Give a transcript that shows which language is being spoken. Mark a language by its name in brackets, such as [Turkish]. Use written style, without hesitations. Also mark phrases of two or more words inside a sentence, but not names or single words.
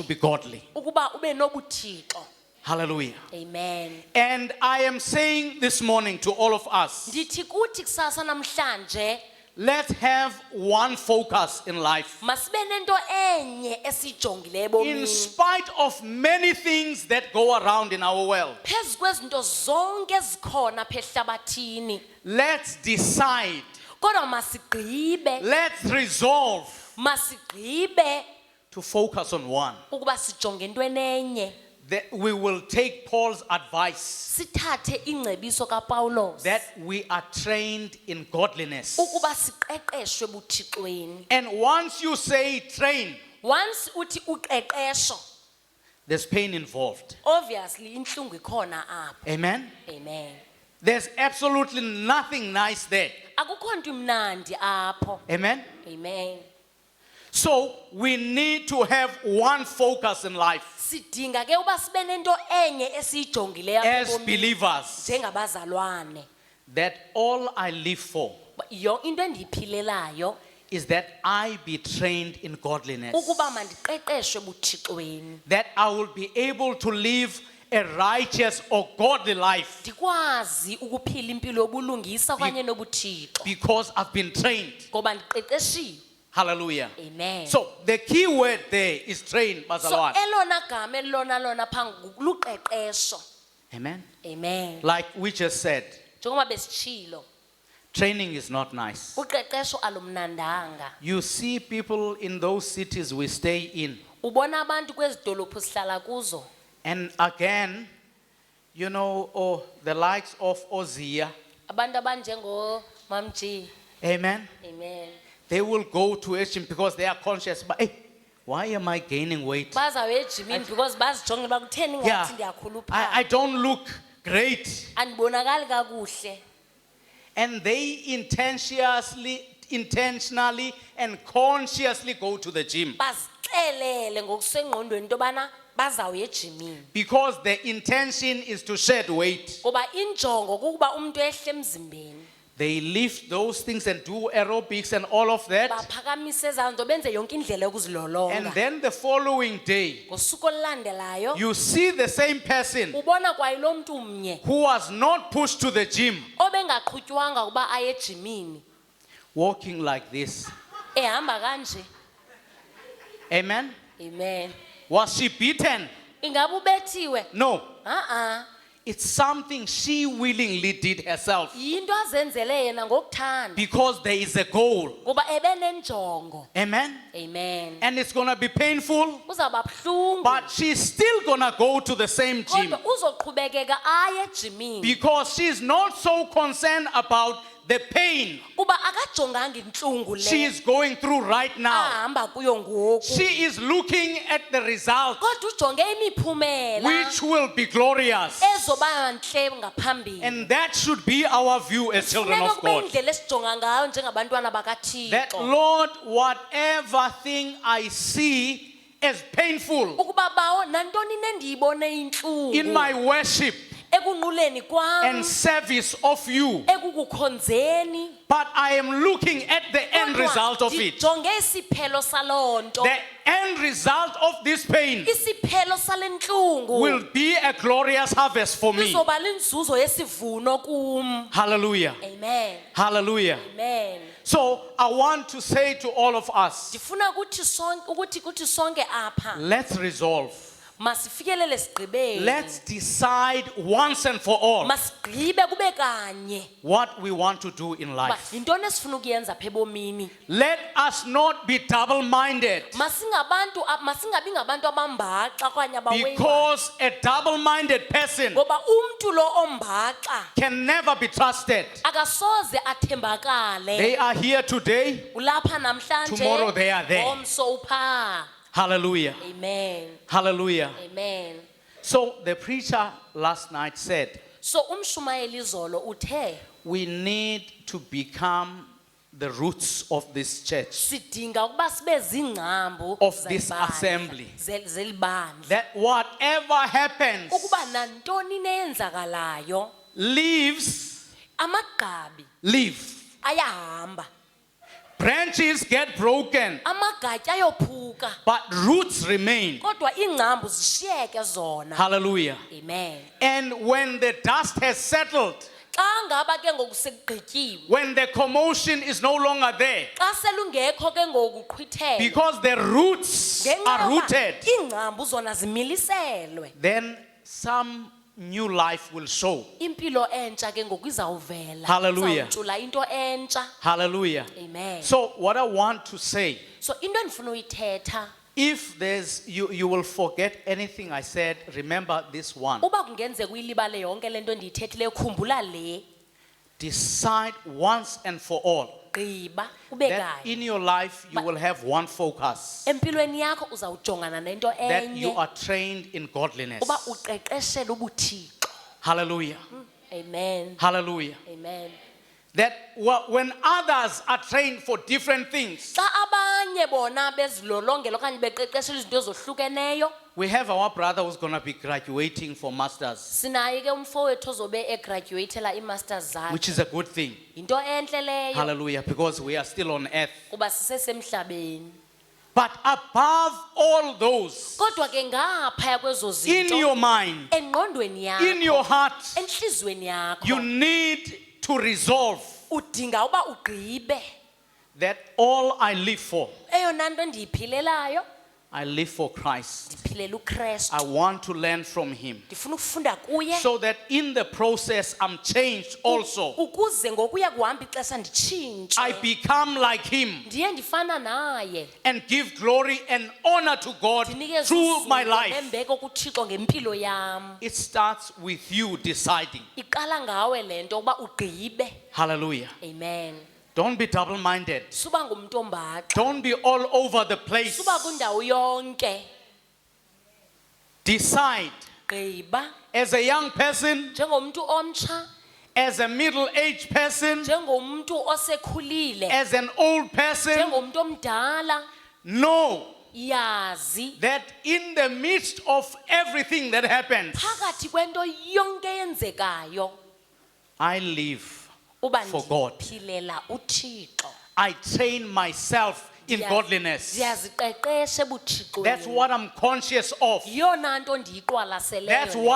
[English] be godly. [Xhosa] ukuba ube nobuthixo. [English] Hallelujah. Amen. And I am saying this morning to all of us, [Xhosa] Ndithi kuthi kusasa namhlanje [English] let's have one focus in life. [Xhosa] masibe nento enye esijongileyo [English] In [Xhosa] ebomini. [English] spite of many things that go around in our world, [Xhosa] Phezu kwezinto zonke ezikhona apha ehlabathini, [English] let's decide, [Xhosa] kodwa masigqibe, [English] let's resolve [Xhosa] masigqibe [English] to focus on one. [Xhosa] ukuba sijonge into enenye. [English] That we will take Paul's advice [Xhosa] Sithathe ingcebiso kaPawulos [English] that we are trained in godliness. [Xhosa] ukuba siqeqeshwe buthixweni. [English] And once you say train, [Xhosa] Once uthi uqeqesho, [English] there's pain involved. [Xhosa] obviously inhlungu ikhona apha. [English] Amen? Amen. There's absolutely nothing nice there. [Xhosa] Akukho nto imnandi apho. [English] Amen? Amen. So we need to have one focus in life [Xhosa] Sidinga ke uba sibe nento enye esiyijongileyo apha [English] as [Xhosa] ebomini [English] believers, [Xhosa] njengabazalwane. [English] that all I live for [Xhosa] Into endiyiphilelayo [English] is that I be trained in godliness. [Xhosa] ukuba mandiqeqeshwe buthixweni. [English] That I will be able to live a righteous or godly life [Xhosa] Ndikwazi ukuphila impilo yobulungisa okanye nobuthixo [English] because I've been trained. [Xhosa] ngoba ndiqeqeshiwe. [English] Hallelujah. Amen. So the key word there is train, so [Xhosa] bazalwane. elona gama elona phangu luqeqesho. [English] Amen. Amen. Like we just said, [Xhosa] Njengoba besitshilo, [English] training is not nice. [Xhosa] uqeqesho alumnandanga. [English] You see people in those cities we stay in, [Xhosa] Ubona abantu kwezi dolophu sihlala kuzo. [English] and again, you know, the likes of Ozia, [Xhosa] Abantu abanjengo Mamji. [English] amen. Amen. They will go to a gym because they are conscious, but hey, why am I gaining weight? [Xhosa] Bazawe ejimini because bazijongela uba kutheni [English] Yeah, [Xhosa] ngathi [English] I [Xhosa] ndiyakhuluphala. [English] don't look great. [Xhosa] Andibonakali kakuhle. [English] And they intentionally and consciously go to the gym [Xhosa] Bazixelele ngokusengqondweni into yobana bazawuya ejimini. [English] because the intention is to shed weight. [Xhosa] Ngoba injongo kukuba umuntu ehle emzimbeni. [English] They lift those things and do aerobics and all of that. [Xhosa] Baphakamise ezanto benze yonke indlela [English] And [Xhosa] yokuzilolonga. [English] then the following day, [Xhosa] Ngosuku olulandelayo [English] you see the same person [Xhosa] ubona kwayilo mntu mnye [English] who was not pushed to the gym [Xhosa] obengaqhutywanga ukuba aye ejimini [English] walking like this. [Xhosa] ehamba kanje. [English] Amen. Amen. Was she beaten? [Xhosa] Ingabe ubethiwe? [English] No. It's It's something she willingly did herself [Xhosa] yinto azenzele yena ngokuthanda [English] because there is a goal. [Xhosa] ngoba ebenenjongo. [English] Amen. Amen. And it's going to be painful, [Xhosa] Uzawuba buhlungu [English] but she's still going to go to the same gym [Xhosa] kodwa uzoqhubekeka aye ejimini [English] because she's not so concerned about the pain [Xhosa] kuba akajonganga intlungu [English] she [Xhosa] le [English] is going through right now. [Xhosa] ahamba kuyo ngoku [English] She is looking at the result, [Xhosa] kodwa ujonge imiphumela [English] which will be glorious. [Xhosa] ezoba ntle ngaphambili. [English] And that should be our view as children [Xhosa] Funeka [English] of [Xhosa] kube [English] God. [Xhosa] indlela esijonga ngayo njengabantwana [English] That, [Xhosa] bakaThixo [English] Lord, whatever thing I see as painful [Xhosa] ukuba bawo nantoni nendiyibone intlungu [English] in my worship [Xhosa] ekunquleni [English] and [Xhosa] kwam [English] service of you, [Xhosa] ekukukhonzeni [English] but I am looking at the end [Xhosa] kodwa [English] result of it. [Xhosa] ndijonge isiphelo saloo nto. [English] The end result of this pain [Xhosa] Isiphelo sale ntlungu [English] will be a glorious harvest for me. [Xhosa] izoba linzuzo yesivuno kum. [English] Hallelujah. Amen. Hallelujah. Amen. So I want to say to all of us, [Xhosa] Ndifuna kuthi sonke apha [English] let's resolve. [Xhosa] masifikelele sigqibeni. [English] Let's decide once and for all [Xhosa] Masigqibe kube kanye [English] what we want to do in [Xhosa] uba [English] life. [Xhosa] yintoni esifuna ukuyenza apha ebomini. [English] Let us not be double-minded, [Xhosa] Masingabi ngabantu abambaxa okanye abaweyiwayo. [English] because a double-minded person [Xhosa] Ngoba umntu lo ombaxa [English] can never be trusted. [Xhosa] akasoze athembakale. [English] They are here today. [Xhosa] Ulapha namhlanje [English] Tomorrow they are there. [Xhosa] ngomso upha. [English] Hallelujah. Amen. Hallelujah. Amen. So the preacher last night said, [Xhosa] So umshumayeli izolo uthe [English] we need to become the roots of this church, [Xhosa] sidinga ukuba sibe zingcambu [English] of this [Xhosa] zebandla, [English] assembly. [Xhosa] zelibandla. [English] That whatever happens, [Xhosa] Ukuba nantoni neyenzakalayo [English] leaves, [Xhosa] amagqabi [English] live. [Xhosa] ayahamba. [English] Branches get broken, [Xhosa] amagatya ayophuka [English] but roots remain. [Xhosa] kodwa iingcambu zishiyeke zona. [English] Hallelujah. Amen. And when the dust has settled, [Xhosa] Xa ngaba ke ngoku sekugqityiwe, [English] when the commotion is no longer there, [Xhosa] xa selungekho ke ngoku qhwithela, [English] because the roots are rooted, [Xhosa] iingcambu zona zimiliselwe, [English] then some new life will show. [Xhosa] impilo entsha ke ngoku izawuvela. [English] Hallelujah. [Xhosa] Izawucula into entsha. [English] Hallelujah. Amen. So what I want to say, [Xhosa] So into endifuna uyithetha, [English] if there's you will forget anything I said, remember this one. [Xhosa] uba kungenzeka uyilibale yonke le nto ndiyithethileyo, khumbula le. [English] Decide once and for all [Xhosa] Gqiba ube [English] that [Xhosa] kanye [English] in your life you will have one focus, [Xhosa] empilweni yakho uzawujongana nento [English] that you [Xhosa] enye, [English] are trained in godliness. [Xhosa] uba uqeqeshele ubuthixo. [English] Hallelujah. Amen. Hallelujah. Amen. That when others are trained for different things, [Xhosa] Xa abanye bona bezilolongela okanye beqeqeshela izinto ezohlukeneyo, [English] we have our brother who's going to be graduating for masters, [Xhosa] sinaye ke umfowethu ozobe egraduatela i-masters zakhe. [English] which is a good thing. [Xhosa] Yinto entle leyo [English] Hallelujah. Because we are still on earth. [Xhosa] kuba sisesemhlabeni. [English] But above all those, [Xhosa] Kodwa ke ngaphaya kwezo [English] in [Xhosa] zinto, [English] your mind, [Xhosa] engqondweni [English] in your [Xhosa] yakho, [English] heart, [Xhosa] enhlizweni [English] you [Xhosa] yakho, [English] need to resolve [Xhosa] udinga uba ugqibe [English] that all I live for, [Xhosa] eyona nto ndiyiphilelayo, [English] I live for Christ. [Xhosa] ndiphilela uKristu. [English] I want to learn from him, [Xhosa] Ndifuna ukufunda kuye [English] so that in the process I'm changed also. [Xhosa] ukuze ngokuya kuhamba ixesha [English] I [Xhosa] nditshintshe, [English] become like him [Xhosa] ndiye ndifana naye, [English] and give glory and honor to God [Xhosa] ndinikeze [English] through my [Xhosa] uzuko [English] life. [Xhosa] nembeko kuThixo ngempilo yam. [English] It starts with you deciding. [Xhosa] Iqala ngawe le nto ukuba ugqibe. [English] Hallelujah. Amen. Don't be double-minded. [Xhosa] Suba ngumntu ombaxa, [English] Don't be all over the place. [Xhosa] suba kwindawo yonke. [English] Decide [Xhosa] Gqiba [English] as a young person, [Xhosa] njengomntu omtsha, [English] as a middle-aged person, [Xhosa] njengomntu osekhulile, [English] as an old person. [Xhosa] njengomntu omdala, [English] Know [Xhosa] yazi [English] that in the midst of everything that happens, [Xhosa] phakathi kwento yonke eyenzekayo [English] I live [Xhosa] uba [English] for God. [Xhosa] ndiphilela uThixo. [English] I train myself in godliness. [Xhosa] Ndiyaziqeqesha ebuthixweni. [English] That's what I'm conscious of. [Xhosa] Yona nto ndiyiqwalaseleyo. [English] That's what